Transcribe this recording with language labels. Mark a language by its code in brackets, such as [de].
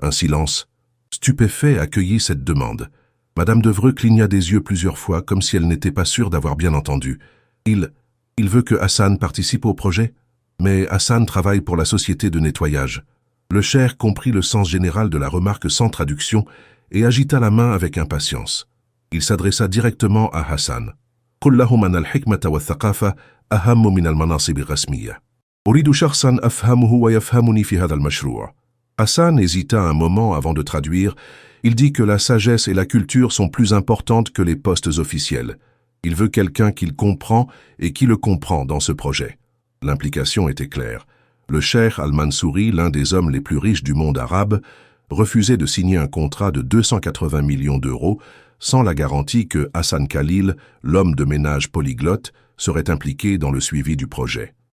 [fr] Un silence stupéfait accueillit cette demande. Madame Devreux cligna des yeux plusieurs fois comme si elle n'était pas sûre d'avoir bien entendu. Il veut que Hassan participe au projet? Mais Hassan travaille pour la société de nettoyage. Le cheikh comprit le sens général de la remarque sans traduction et agita la main avec impatience. Il s'adressa directement à Hassan. [ar] قل لهم أن الحكمة والثقافة أهم من المناصب الرسمية. أريد شخصا أفهمه ويفهمني في هذا المشروع. [fr] Hassan hésita un moment avant de traduire. Il dit que la sagesse et la culture sont plus importantes que les postes officiels. Il veut quelqu'un qu'il comprend et qui le comprend dans ce projet. L'implication était claire. Le cheikh Al-Mansouri, l'un des hommes les plus riches du monde arabe, refusait de signer un contrat de 280 millions d'euros sans la garantie que Hassan Khalil, l'homme de ménage polyglotte, serait impliqué dans le suivi du projet.